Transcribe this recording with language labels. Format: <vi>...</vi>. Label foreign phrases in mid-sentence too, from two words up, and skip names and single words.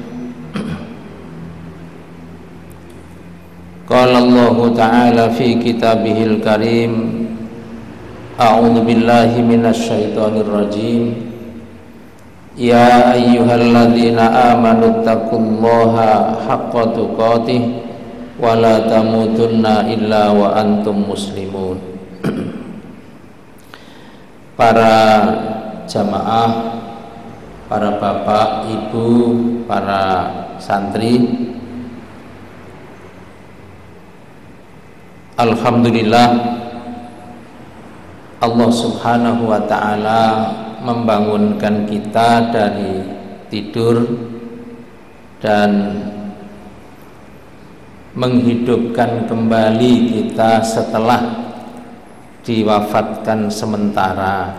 <ar>قال الله تعالى في كتابه الكريم أعوذ بالله من الشيطان الرجيم. يا أيها الذين آمنوا اتقوا الله حق تقاته ولا تموتن إلا وأنتم مسلمون.</ar> <id>Para jamaah, para bapak, ibu, para santri, alhamdulillah Allah</id> <ar>سبحانه وتعالى</ar> <id>membangunkan kita dari tidur dan menghidupkan kembali kita setelah diwafatkan sementara.</id>